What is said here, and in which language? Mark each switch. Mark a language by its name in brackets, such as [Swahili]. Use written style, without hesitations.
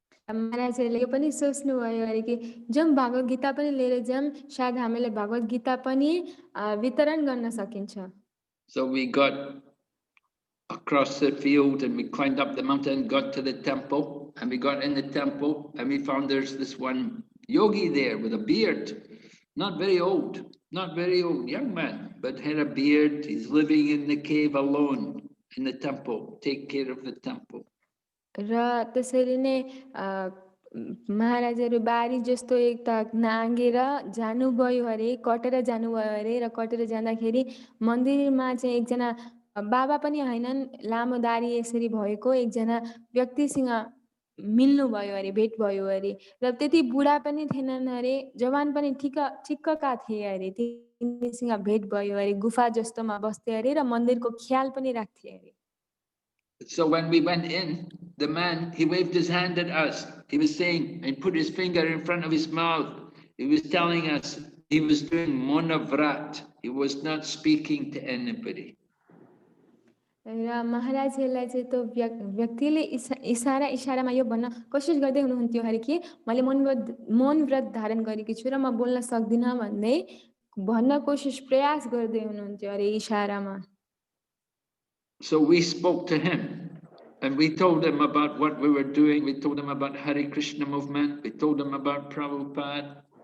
[Nepali] महाराजले यो पनि सोच्नुभयो अरे कि जाउँ भागवत गीता पनि लिएर जाऊँ, शायद हामीले भागवत गीता पनि वितरण गर्न सकिन्छ। [English] So we got across the field and we climbed up the mountain, got to the temple, and we got in the temple and we found there's this one yogi there with a beard. Not very old, young man, but had a beard. He's living in the cave alone in the temple, take care of the temple. [Nepali] र त्यसरी नै महाराजहरू बारी जस्तो एकता नाङ्गेर जानुभयो अरे, कटेर जानुभयो अरे र कटेर जाँदाखेरि मन्दिरमा चाहिँ एकजना बाबा पनि हैनन्, लामो दारी यसरी भएको एकजना व्यक्तिसँग मिल्नु भयो अरे, भेट भयो अरे र त्यति बुढा पनि थिएनन् अरे, जवान पनि ठिक्कका थिए अरे। तिनीसँग भेट भयो अरे, गुफा जस्तोमा बस्थे अरे र मन्दिरको ख्याल पनि राख्थे अरे। [English] So when we went in, the man, he waved his hand at us. He was saying, and put his finger in front of his mouth. He was telling us he was doing monavrat. He was not speaking to anybody. [Nepali] र महाराजहरूलाई चाहिँ त्यो व्यक्तिले इसारामा यो भन्न कोसिस गर्दै हुनुहुन्थ्यो अरे कि मैले मौन व्रत धारण गरेकी छु र म बोल्न सक्दिनँ भन्दै भन्न प्रयास गर्दै हुनुहुन्थ्यो अरे इसारामा। [English] So we spoke to him and we told him about what we were doing. We told him about Hare Krishna movement. We told him about Prabhupada.